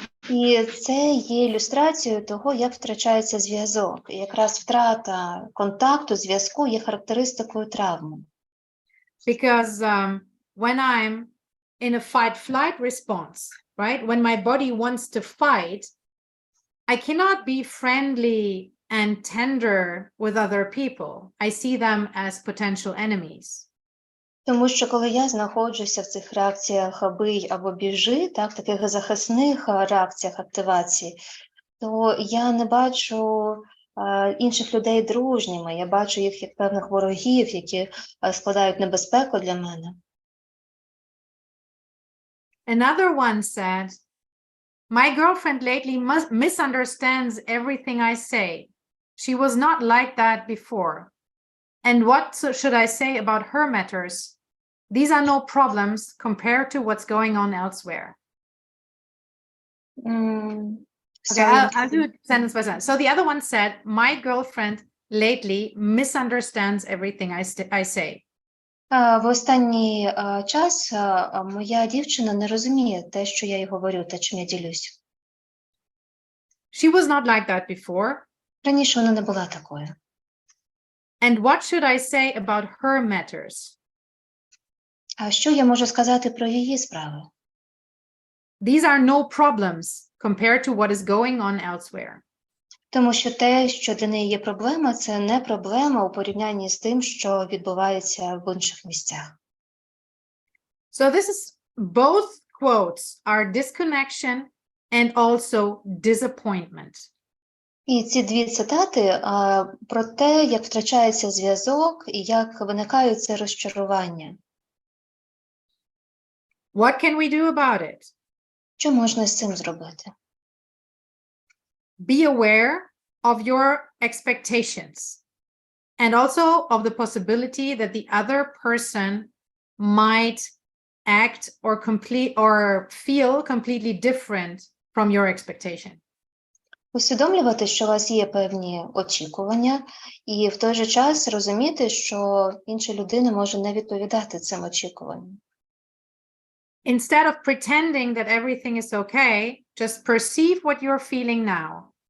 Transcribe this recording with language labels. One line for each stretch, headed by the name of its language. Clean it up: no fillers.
Ukrainian: І це є ілюстрацією того, як втрачається зв'язок. І якраз втрата контакту, зв'язку є характеристикою травми.
English: Because when I'm in a fight-flight response, right? When my body wants to fight, I cannot be friendly and tender with other people. I see them as potential enemies.
Ukrainian: Тому що коли я знаходжуся в цих реакціях бий або біжи, таких захисних реакціях активації, то я не бачу інших людей дружніми. Я бачу їх як певних ворогів, які складають небезпеку для мене.
English: Another one said, my girlfriend lately misunderstands everything I say. She was not like that before. And what should I say about her matters? These are no problems compared to what's going on elsewhere. Okay, I'll do it sentence by sentence. So the other one said, my girlfriend lately misunderstands everything I say.
Ukrainian: В останній час моя дівчина не розуміє те, що я їй говорю, те, чим я ділюсь.
English: She was not like that before.
Ukrainian: Раніше вона не була такою.
English: And what should I say about her matters?
Ukrainian: А що я можу сказати про її справи?
English: These are no problems compared to what is going on elsewhere.
Ukrainian: Тому що те, що для неї є проблема, це не проблема у порівнянні з тим, що відбувається в інших місцях.
English: So this is, both quotes are disconnection and also disappointment.
Ukrainian: І ці дві цитати про те, як втрачається зв'язок і як виникають це розчарування.
English: What can we do about it?
Ukrainian: Що можна з цим зробити?
English: Be aware of your expectations and also of the possibility that the other person might act or feel completely different from your expectation.
Ukrainian: Усвідомлювати, що у вас є певні очікування, і в той же час розуміти, що інша людина може не відповідати цим очікуванням.
English: Instead of pretending that everything is okay, just perceive what you're feeling now.